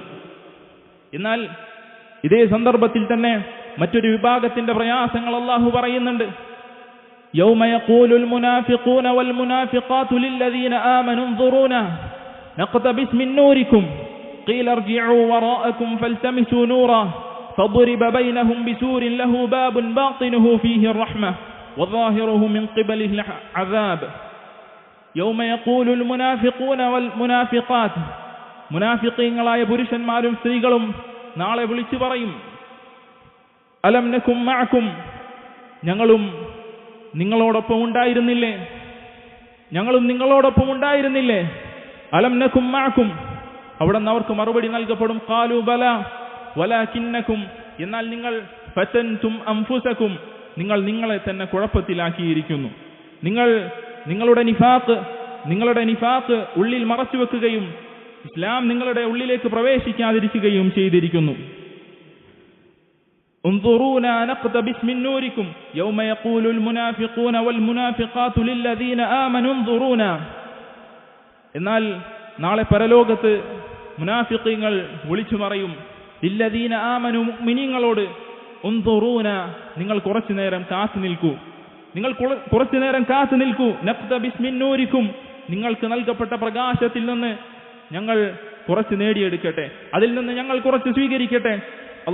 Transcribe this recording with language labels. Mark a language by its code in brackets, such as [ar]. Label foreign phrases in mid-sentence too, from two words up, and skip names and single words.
[ml] എന്നാൽ ഇതേ സന്ദർഭത്തിൽ തന്നെ മറ്റൊരു വിഭാഗത്തിന്റെ പ്രയാസങ്ങൾ അല്ലാഹു പറയുന്നുണ്ട്. [ar] يوم يقول المنافقون والمنافقات للذين آمنوا انظرونا نقتبس من نوركم قيل ارجعوا وراءكم فالتمسوا نورا فضرب بينهم بسور له باب باطنه فيه الرحمة وظاهره من قبله العذاب يوم يقول المنافقون والمنافقات [ml] മുനാഫിഖീങ്ങളായ പുരുഷന്മാരും സ്ത്രീകളും നാളെ വിളിച്ചു പറയും, [ar] ألم نكن معكم, [ml] ഞങ്ങളും നിങ്ങളോടൊപ്പം ഉണ്ടായിരുന്നില്ലേ? ഞങ്ങളും നിങ്ങളോടൊപ്പം ഉണ്ടായിരുന്നില്ലേ? [ar] ألم نكن معكم. [ml] അവിടെ നിന്ന് അവർക്ക് മറുപടി നൽകപ്പെടും, [ar] قالوا بلى ولكنكم, [ml] എന്നാൽ നിങ്ങൾ [ar] فتنتم أنفسكم, [ml] നിങ്ങൾ നിങ്ങളെ തന്നെ കുഴപ്പത്തിലാക്കിയിരിക്കുന്നു. നിങ്ങളുടെ നിഫാഖ് ഉള്ളിൽ മറച്ചു വെക്കുകയും ഇസ്ലാം നിങ്ങളുടെ ഉള്ളിലേക്ക് പ്രവേശിക്കാതിരിക്കുകയും ചെയ്തിരിക്കുന്നു. [ar] انظرونا نقتبس من نوركم يوم يقول المنافقون والمنافقات للذين آمنوا انظرونا. [ml] എന്നാൽ നാളെ പരലോകത്ത് മുനാഫിഖീങ്ങൾ വിളിച്ചു പറയും, [ar] للذين آمنوا, [ml] മുഅ്മിനീങ്ങളോട്, ഉൻദുറൂന, നിങ്ങൾ കുറച്ചു നേരം കാത്തു നിൽക്കൂ, നിങ്ങൾ കുറച്ചു നേരം കാത്തു നിൽക്കൂ, [ar] نقتبس من نوركم, [ml] നിങ്ങൾക്ക് നൽകപ്പെട്ട പ്രകാശത്തിൽ നിന്ന് ഞങ്ങൾ കുറച്ച് നേടിയെടുക്കട്ടെ, അതിൽ നിന്ന് ഞങ്ങൾ കുറച്ച് സ്വീകരിക്കട്ടെ.